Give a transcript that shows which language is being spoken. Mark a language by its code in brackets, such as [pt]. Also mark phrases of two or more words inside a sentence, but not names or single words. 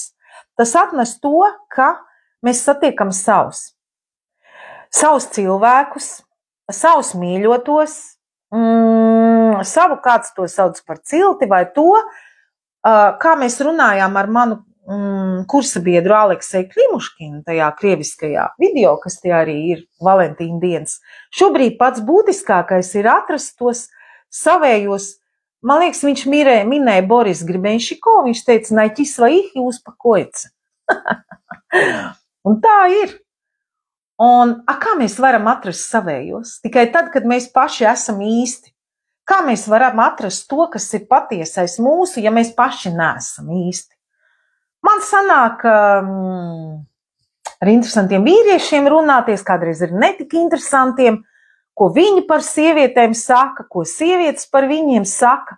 [lv] Tas atnes to, ka mēs satiekam savus cilvēkus, savus mīļotos, savu kāds to sauc par cilti vai to, kā mēs runājām ar manu kursa biedru Alekseju Klimuškinu tajā krieviskajā video, kas tie arī ir Valentīna dienas. Šobrīd pats būtiskākais ir atrast tos savējos, man liekas, viņš minēja Boris Gribenšiko, viņš teica, [ru] налки своих и успокоиться. [lv] Un tā ir. Un kā mēs varam atrast savējos? Tikai tad, kad mēs paši esam īsti. Kā mēs varam atrast to, kas ir patiesais mūsu, ja mēs paši neesam īsti? Man sanāk ar interesantiem vīriešiem runāties, kādreiz ir netik interesantiem, ko viņi par sievietēm saka, ko sievietes par viņiem saka.